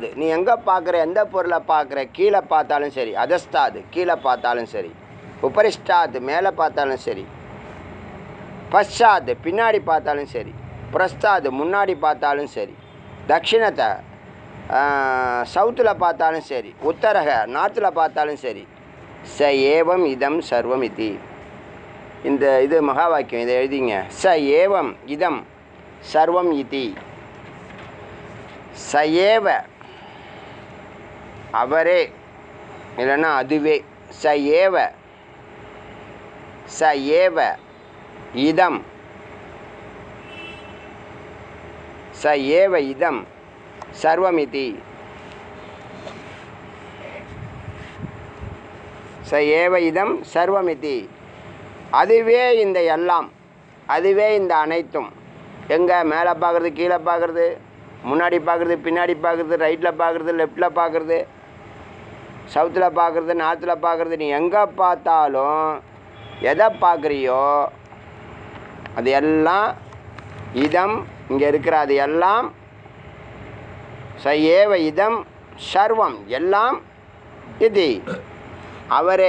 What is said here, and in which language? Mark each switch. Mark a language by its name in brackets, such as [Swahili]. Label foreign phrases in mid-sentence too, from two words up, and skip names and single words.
[Tamil] நீ எங்கே பார்க்குற, எந்த பொருளை பார்க்குற, கீழே பார்த்தாலும் சரி, அதஸ்தாது கீழே பார்த்தாலும் சரி, உபரிஷ்டாது மேலே பார்த்தாலும் சரி, பశ్చాத் பின்னாடி பார்த்தாலும் சரி, பிரஸ்தாது முன்னாடி பார்த்தாலும் சரி, தட்சிணத்தை சவுத்தில் பார்த்தாலும் சரி, உத்தரக நார்த்தில் பார்த்தாலும் சரி, [Sanskrit] स एवम् इदं सर्वम् इति. [Tamil] இந்த இது மகா வாக்கியம், இதை எழுதிங்க. [Sanskrit] स एवम् इदं सर्वम् इति. स एव [Tamil] அவரே, இல்லைன்னா அதுவே. [Sanskrit] स एव स एव इदं स एव इदं सर्वमिति. स एव इदं सर्वमिति. [Tamil] அதுவே இந்த எல்லாம், அதுவே இந்த அனைத்தும். எங்கே? மேலே பார்க்குறது, கீழே பார்க்குறது, முன்னாடி பார்க்குறது, பின்னாடி பார்க்குறது, ரைட்டில் பார்க்குறது, லெஃப்டில் பார்க்குறது, சவுத்தில் பார்க்குறது, நார்த்தில் பார்க்குறது. நீ எங்கே பார்த்தாலும் எதை பார்க்குறியோ அது எல்லாம் இதம் இங்கே இருக்கிற, அது எல்லாம் [Sanskrit] स एव इदं सर्वम् [Tamil] எல்லாம் இது அவரே.